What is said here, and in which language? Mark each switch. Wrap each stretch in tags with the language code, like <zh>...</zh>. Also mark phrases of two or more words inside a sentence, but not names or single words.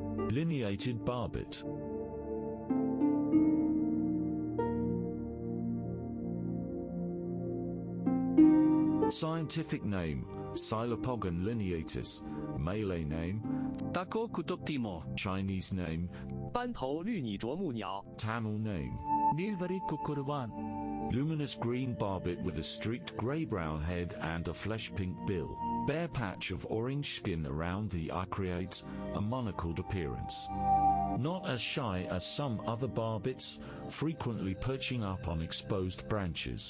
<en>Lineated Barbet. Scientific name, Silopogon lineatus. Malay name,</en> <ms>Tako kutok Timor.</ms> <en>Chinese name,</en> <zh>斑头绿拟啄木鸟</zh> <en>Tamil name.</en> <ta>நீள்வரி குக்குறுவான்.</ta> <en>Luminous green barbet with a streaked grey-brown head and a flesh-pink bill. Bare patch of orange skin around the eye creates a monocled appearance. Not as shy as some other barbets, frequently perching up on exposed branches.</en>